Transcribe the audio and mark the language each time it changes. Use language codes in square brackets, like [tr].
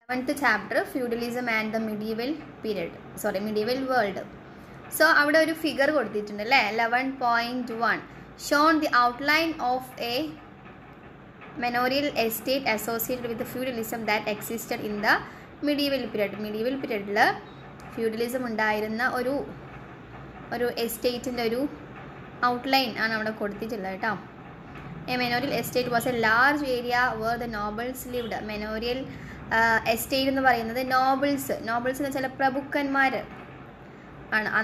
[en] 11th chapter, feudalism and the medieval period. Medieval world. So, [ml] അവിടെ ഒരു figure കൊടുത്തിട്ടുണ്ട് അല്ലേ [en] 11.1 shown the outline of a manorial estate associated with the feudalism that existed in the medieval period. [ml] Medieval period feudalism ഉണ്ടായിരുന്ന ഒരു എസ്റ്റേറ്റിൻ്റെ ഒരു outline ആണ് അവിടെ കൊടുത്തിട്ടുള്ളത് കേട്ടോ. [en] A manorial estate was a large area where the nobles lived. [ml] Manorial estate എന്ന് പറയുന്നത് nobles എന്ന് വെച്ചാൽ പ്രഭുക്കന്മാർ ആണ്.